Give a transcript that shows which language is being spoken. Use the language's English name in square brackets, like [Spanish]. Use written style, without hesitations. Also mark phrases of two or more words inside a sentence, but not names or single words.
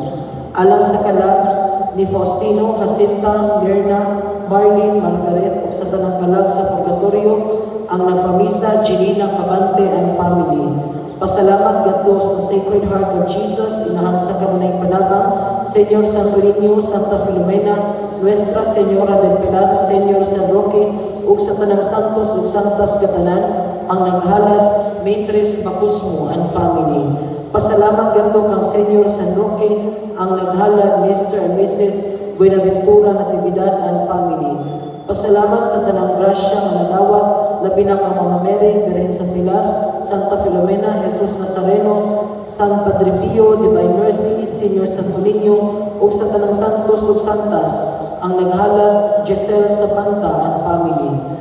[Cebuano] Alang sa kalang ni Faustino, Jacinta, Mirna, Marlene, Margaret ug sa tanang kalang sa purgatorio ang nagpamisa Jelina Cabante [English] and Family. [Cebuano] Pasalamat gadto sa Sacred Heart of Jesus, inahan sa kanunay panabang, Señor Santo Niño, Santa Filomena, Nuestra Señora del Pilar, Señor San Roque, ug sa tanang santos ug santas katanan, ang naghalad Matres Bacosmo [English] and Family. [Cebuano] Pasalamat gadto kang Señor San Roque, ang naghalad Mr. and Mrs. Buenaventura Natividad [English] and Family. [Cebuano] Pasalamat sa tanang grasya nga nadawat labi na kang Mama Mary, Birhen sa Pilar, Santa Filomena, Jesus Nazareno, San Padre Pio, Divine Mercy, Senior Santo Niño, ug sa tanang santos ug santas, ang naghalad Giselle Sapanta [English] and Family.